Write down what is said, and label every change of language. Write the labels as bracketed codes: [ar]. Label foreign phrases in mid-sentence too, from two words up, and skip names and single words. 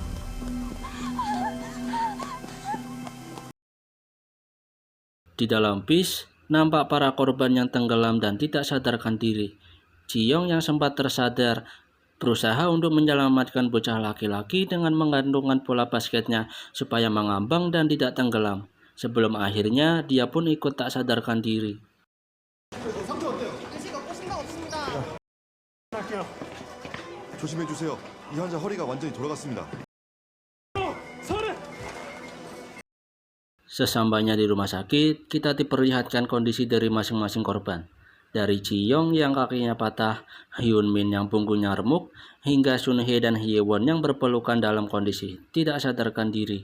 [id] Di dalam bis, nampak para korban yang tenggelam dan tidak sadarkan diri. Ji-young yang sempat tersadar berusaha untuk menyelamatkan bocah laki-laki dengan menggantungkan bola basketnya supaya mengambang dan tidak tenggelam. Sebelum akhirnya dia pun ikut tak sadarkan diri. [ko] 조심해주세요. 이 환자 허리가 완전히 돌아갔습니다. [id] Sesampainya di rumah sakit, kita diperlihatkan kondisi dari masing-masing korban. Dari Ji-young yang kakinya patah, Hyun Min yang punggungnya remuk, hingga Sun Hye dan Hye Won yang berpelukan dalam kondisi tidak sadarkan diri.